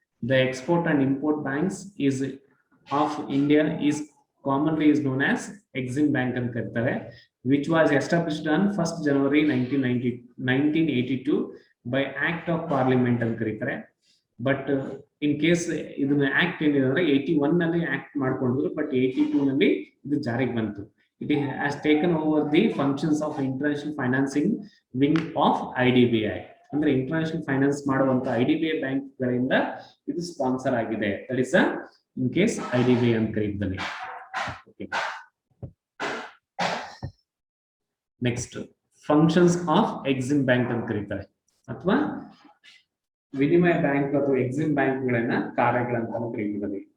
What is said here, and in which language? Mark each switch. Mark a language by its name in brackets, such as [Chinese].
[English] the export and import banks is of India is commonly is known as EXIM bank [Kannada] ಅಂತ ಕರೀತಾರೆ, [English] Which was established on 1st January 1982 by act of parliament ಅಂತ ಕರೀತಾರೆ. [Kannada] But in case ಇದನ್ನ act ಏನಿದೆ ಅಂದ್ರೆ 81 ನಲ್ಲಿ act ಮಾಡ್ಕೊಂಡಿದ್ರು, but 82 ನಲ್ಲಿ ಇದು ಜಾರಿಗೆ ಬಂತು. [English] It has taken over the functions of international financing wing of IDBI. [Kannada] ಅಂದ್ರೆ ಇಂಟರ್ನ್ಯಾಷನಲ್ ಫೈನಾನ್ಸ್ ಮಾಡುವಂತ IDBI ಬ್ಯಾಂಕ್ ಗಳಿಂದ ಇದು ಸ್ಪಾನ್ಸರ್ ಆಗಿದೆ. That is in case IDBI ಅಂತ ಕರೀತೀವಿ. Next functions of Exim bank ಅಂತ ಕರೀತಾರೆ, ಅಥವಾ ವಿನಿಮಯ ಬ್ಯಾಂಕ್ ಅಥವಾ ಎಕ್ಸಿಮ್ ಬ್ಯಾಂಕ್ ಗಳನ್ನ ಕಾರ್ಯಗಳಂತ ಕರೀತೀವಿ.